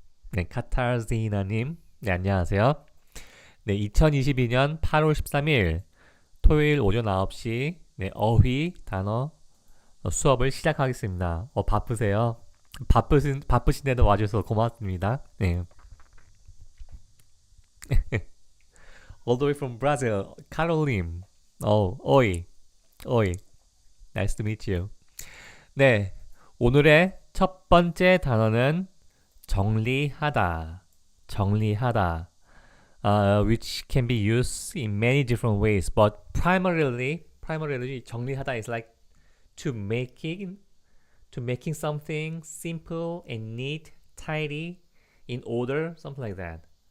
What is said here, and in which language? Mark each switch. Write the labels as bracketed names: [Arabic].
[Korean] 네, 카타르시나님, 네, 안녕하세요. 네, 2022년 8월 13일, 토요일 오전 9시, 네, 어휘 단어 수업을 시작하겠습니다. 바쁘세요? 바쁘신데도 와주셔서 고맙습니다. 네. [English] All the way from Brazil, Caroline. oi. Nice to meet you. [Korean] 네, 오늘의 첫 번째 단어는 정리하다. [English] Which can be used in many different ways, but primarily 정리하다 is like to making something simple and neat, tidy, in order, something like that.